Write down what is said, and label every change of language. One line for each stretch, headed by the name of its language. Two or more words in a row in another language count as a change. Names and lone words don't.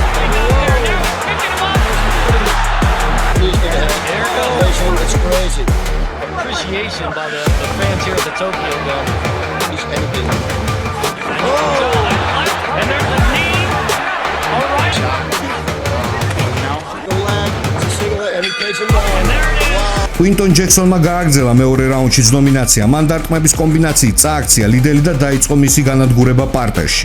English: They got there now. Picking him up. There goes. It's crazy. Appreciation by the fans here at the Tokyo Dome. And there's a knee. All right. The leg. It's a single leg. And he takes him down. And there it is.
Georgian: კვინტონ ჯექსონმა გააგრძელა მეორე რაუნდში დომინაცია. მან დარტყმების კომბინაციით წააქცია ლიდელი და დაიწყო მისი განადგურება პარტერში.